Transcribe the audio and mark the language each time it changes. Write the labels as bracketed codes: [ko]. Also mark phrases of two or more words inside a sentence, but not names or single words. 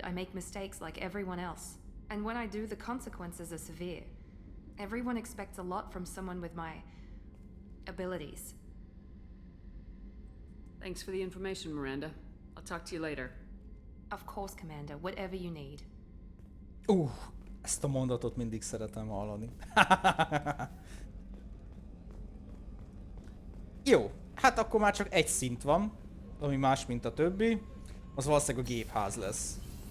[en] I make mistakes like everyone else. And when I do, the consequences are severe. Everyone expects a lot from someone with my abilities. Thanks for the information, Miranda. I'll talk to you later. Of course, Commander. Whatever you need. [hu] Ezt a mondatot mindig szeretem hallani. Jó, hát akkor már csak egy szint van, ami más, mint a többi. Az valószínűleg a gépház lesz.